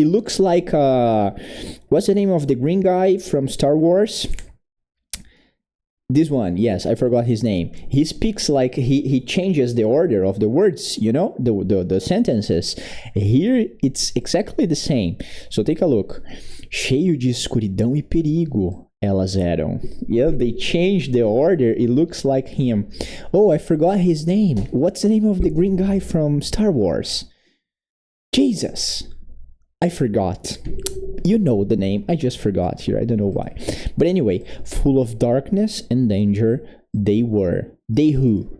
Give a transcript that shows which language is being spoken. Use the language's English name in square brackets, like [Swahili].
[English] It looks like, what's the name of the green guy from Star Wars? This one, yes, I forgot his name. He speaks like he changes the order of the words, the sentences. Here, it's exactly the same. So take a look. [Portuguese] Cheio de escuridão e perigo, elas eram. [English] Yeah, they changed the order. It looks like him. Oh, I forgot his name. What's the name of the green guy from Star Wars? Jesus. I forgot. You know the name. I just forgot here. I don't know why. But anyway, full of darkness and danger they were. They who?